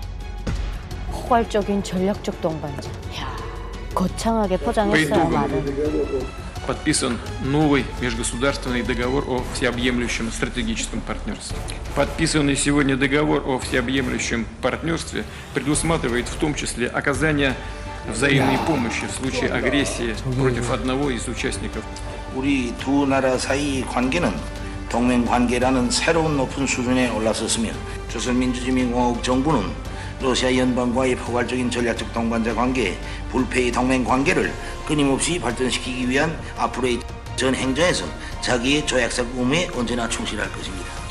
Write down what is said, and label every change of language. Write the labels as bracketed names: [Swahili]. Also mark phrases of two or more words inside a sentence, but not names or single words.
[Korean] 포괄적인 전략적 동반자. 야, 거창하게 포장했어요, 말을. [Russian] Подписан новый межгосударственный договор о всеобъемлющем стратегическом партнерстве. Подписанный сегодня договор о всеобъемлющем партнерстве предусматривает в том числе оказание взаимной помощи в случае агрессии против одного из участников. [Korean] 우리 두 나라 사이 관계는 동맹 관계라는 새로운 높은 수준에 올라섰으며 조선민주주의인민공화국 정부는 러시아 연방과의 포괄적인 전략적 동반자 관계, 불패의 동맹 관계를 끊임없이 발전시키기 위한 앞으로의 전 행정에서 자기의 조약상 의무에 언제나 충실할 것입니다.